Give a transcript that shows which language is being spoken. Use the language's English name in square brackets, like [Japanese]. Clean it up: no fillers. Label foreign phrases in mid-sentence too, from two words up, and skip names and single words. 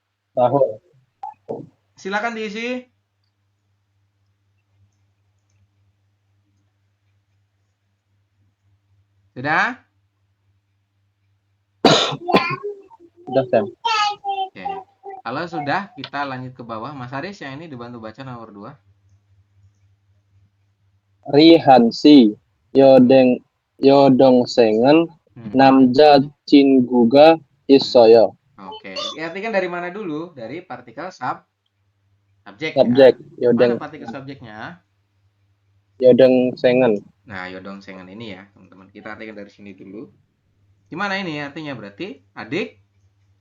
[Indonesian] Silakan diisi. Sudah? Sudah, Sam. Oke. Kalau sudah, kita lanjut ke bawah. Mas Haris yang ini dibantu baca nomor 2. Rihansi, [Korean] 여동생은 남자친구가 있어요. [Indonesian] Oke. Diartikan dari mana dulu? Dari partikel subjek. Ya. Mana partikel subjeknya? [Korean] 여동생은. [Indonesian] Nah, 여동생은 ini ya, teman-teman. Kita artikan dari sini dulu. Gimana ini artinya? Berarti adik